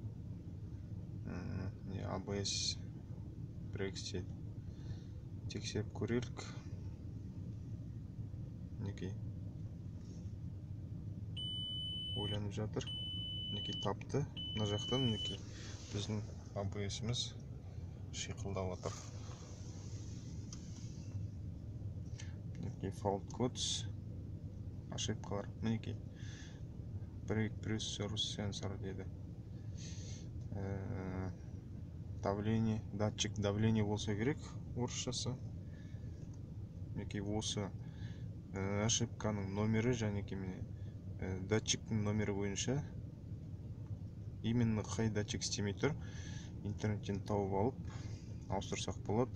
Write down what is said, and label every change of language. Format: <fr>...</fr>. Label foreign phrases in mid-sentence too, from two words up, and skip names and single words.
<kk>ABS брексте тексеріп көрелік. Мінекей ойланып жатыр. Мінекей тапты. Мына жақтан мінекей біздің ABS-іміз шиқылдап отыр.</kk> <en>Fault codes,</en> <kk>ошибкалар. Мінекей</kk> <en>brake pressure sensor</en> <kk>деді.</kk> <ru>Давление, датчик давления</ru> <kk>болса керек, орысшасы. Мінекей осы ошибканың номері және датчиктің номері бойынша именно қай датчик істемей тұр, интернеттен тауып алып ауыстырсақ болады.</kk>